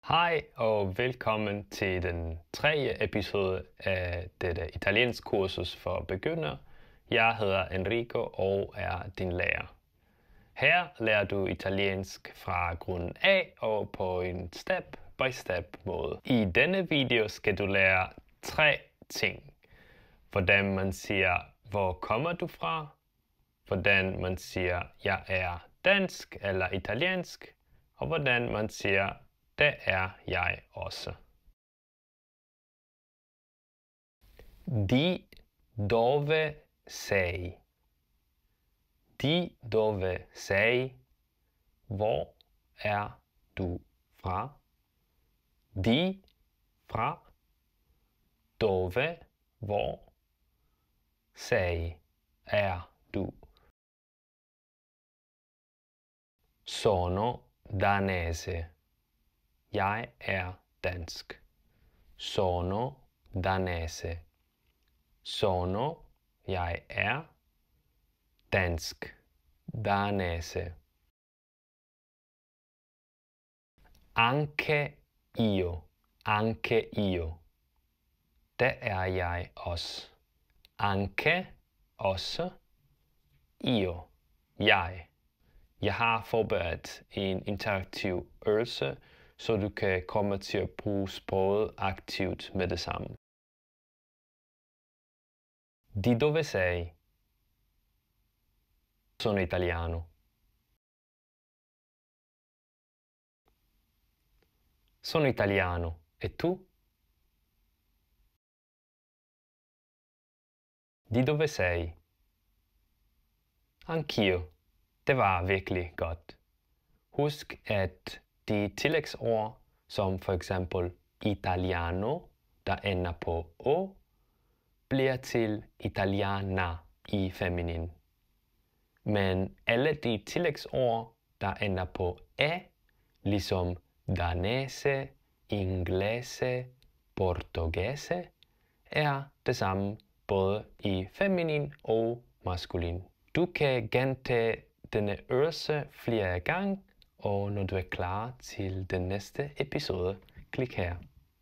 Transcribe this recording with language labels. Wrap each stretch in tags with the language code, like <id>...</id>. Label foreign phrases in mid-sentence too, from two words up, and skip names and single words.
<da>Hej og velkommen til den tredje episode af dette italiensk kursus for begyndere. Jeg hedder Enrico og er din lærer. Her lærer du italiensk fra grunden A og på en step-by-step måde. I denne video skal du lære 3 ting. Hvordan man siger, hvor kommer du fra? Hvordan man siger, jeg er dansk eller italiensk? Og hvordan man siger, det er jeg også.</da> <it>Di dove sei? Di dove sei?</it> <da>Hvor er du fra? Di fra. Dove hvor. Sei er du.</da> <it>Sono danese.</it> <da>Jeg er dansk.</da> <it>Sono danese. Sono,</it> <da>jeg er dansk.</da> <it>Danese. Anche io. Anche io.</it> <da>Det er jeg også. Anche, også. Io, jeg. Jeg har forberedt en interaktiv øvelse, så du kan komme til at bruge sproget aktivt med det samme.</da> <it>Di dove sei? Sono italiano. Sono italiano. E tu? Di dove sei? Anch'io.</it> <da>Det var virkelig godt. Husk, at de tillægsord, som for eksempel italiano, der ender på o, bliver til italiana i feminin. Men alle de tillægsord, der ender på e, ligesom danese, inglese, portugese, er det samme både i feminin og maskulin. Du kan gentage denne øvelse flere gange, og når du er klar til den næste episode, klik her.</da>